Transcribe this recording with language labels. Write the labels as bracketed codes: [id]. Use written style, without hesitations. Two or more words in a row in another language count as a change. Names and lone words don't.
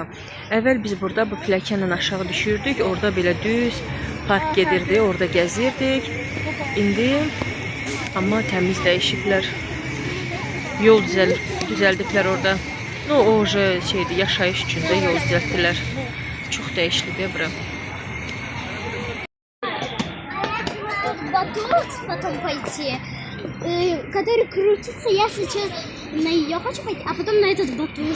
[az] Əvvəl biz burada bu pilləkənlə aşağı düşürdük. Orada belə düz park gedirdi, orada gəzirdik. İndi amma təmiz dəyişiblər. Yol düzəldiblər orada. O şeydir, yaşayış üçün də yol düzəltdilər. Çox dəyişilib bura. [ru] Батут потом пойти, который крутится. Я сейчас на ее хочу пойти, а потом на этот батут.